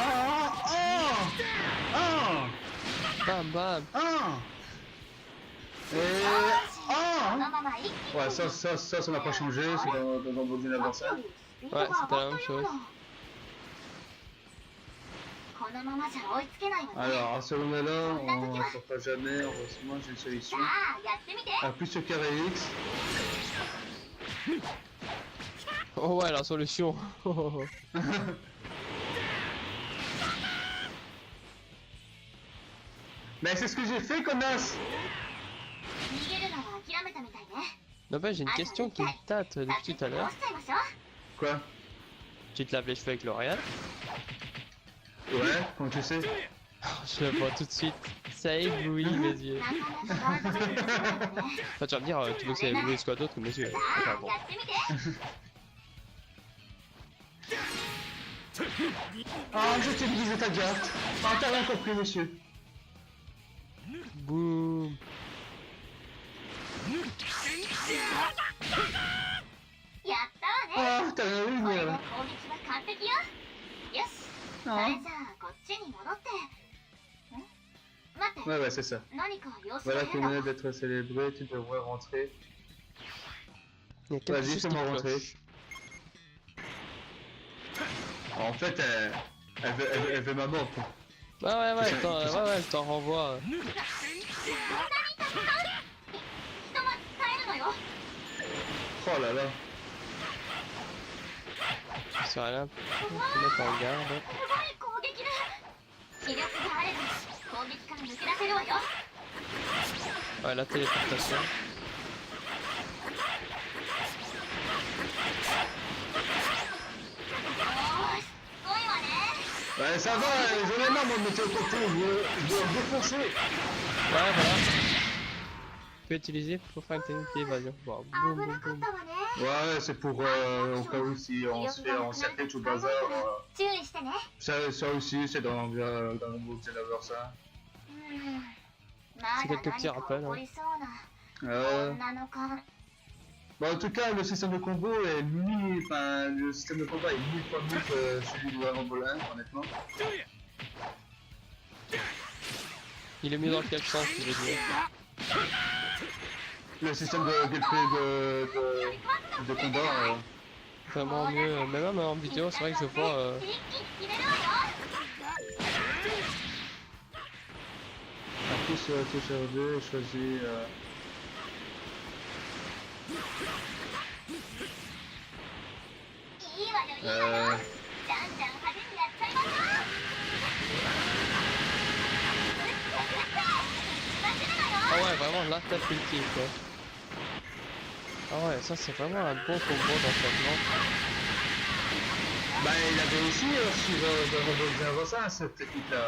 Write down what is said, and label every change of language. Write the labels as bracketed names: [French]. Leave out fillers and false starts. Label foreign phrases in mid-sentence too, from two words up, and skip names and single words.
[French] Bam bam. Et ouais, ça n'a pas changé, c'est dans vos adversaires. Ouais, c'était la même chose. [Japanese] このままじゃ追いつけないわね。 [French] Alors, à ce moment-là, on ne sortira jamais. Heureusement, j'ai une solution. [Japanese] さあやってみて。 [French] Appuie sur carré X. Oh ouais, la solution. Mais c'est ce que j'ai fait, connasse! [Japanese] 逃げるのは諦めたみたいね。 [French] N'empêche, j'ai une question qui me tâte depuis tout à [Japanese] 倒 [French] l'heure. [Japanese] しちゃいましょう。 [French] Quoi? Tu te laves les cheveux avec L'Oréal? Ouais, comment tu sais? Je le vois tout de suite. Ça éblouit mes yeux. [Japanese] なかなか技が出てこないわね。 [French] Enfin, tu vas me dire, tu veux que ça éblouisse quoi d'autre que mes yeux? [Japanese] さ [French] Enfin [Japanese] あ [French] bon. [Japanese] やってみて。 [French] Ah, je t'ai brisé ta garde. Ah, t'as rien compris, monsieur. Boum. [Japanese] やったわね。 [French] Ah, t'as rien vu, [Japanese] これで [French] mais... [Japanese] 攻撃は完璧よ。よし。それじゃあこっちに戻って。ん？待って。 [French] Ouais, ouais, c'est ça. [Japanese] 何か様子が [French] Voilà, tu [Japanese] 変だわ。 [French] venais d'être célébré, tu devrais rentrer. Il y a quelque Vas-y, chose qui fais-moi rentrer. cloche. En fait, elle veut ma mort, quoi. Ouais, elle t'en renvoie. [Japanese] 人は使えるのよ。 [French] Oh là là. C'est rien. Faut mettre en garde. [Japanese] すごい攻撃だ。気力があれば攻撃から抜け出せるわよ。 [French] Ouais, la téléportation. [Japanese] おーい、すごいわね。 [French] Ouais, ça va, j'en ai marre, moi, de me téléporter, je veux me défoncer. Ouais, voilà. Tu peux utiliser pour faire une technique d'évasion. Bon, boum, [Japanese] 危 [French] boum, [Japanese] なかっ [French] boum. [Japanese] たわね。 [French] Ouais, c'est pour, au cas où si on se fait encercler tout le bazar. [Japanese] 注意してね。 [French] Ça aussi, c'est dans le groupe, c'est d'avoir ça. [Japanese] まだ [French] C'est quelques petits [Japanese] 何か [French] rappels, [Japanese] 起 [French] hein. [Japanese] こりそうな女の勘。 [French] Bon, en tout cas, le système de combo est le système de combat est 1000 fois mieux que celui de Dragon Ball 1, honnêtement. Il est mieux dans quel sens, tu veux dire? Le système de gameplay de combat, Vraiment mieux, mais même en vidéo, c'est vrai que je vois. [Japanese] 一気に決めるわよ。 [French] appuie sur la touche R2 et choisis. [Japanese] いいわよ、いいわよ。じゃんじゃん派手にやっちゃいましょう。 [French] Ah ouais, vraiment la tête ultime quoi. Ah ouais, ça c'est vraiment un bon combo dans cette map. Bah, il avait aussi sur Dragon Ball Z cette technique-là.